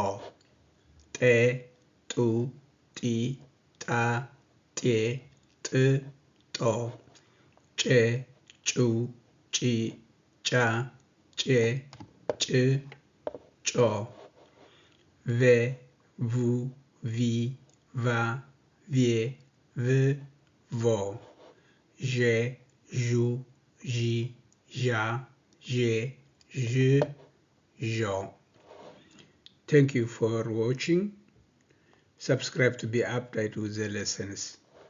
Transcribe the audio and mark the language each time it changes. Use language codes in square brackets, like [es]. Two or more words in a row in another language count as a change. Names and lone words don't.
[en] T, Tu, Ti, Ta, Te, T, To. Ch, Chu, Chi, Cha, Che, Ch, Cho. V, Vu, Vi, Va, Vie, V, Vo. J, Ju, Ji, Ja, Je, Je, Jo. Thank you for watching. Subscribe to be updated with the lessons.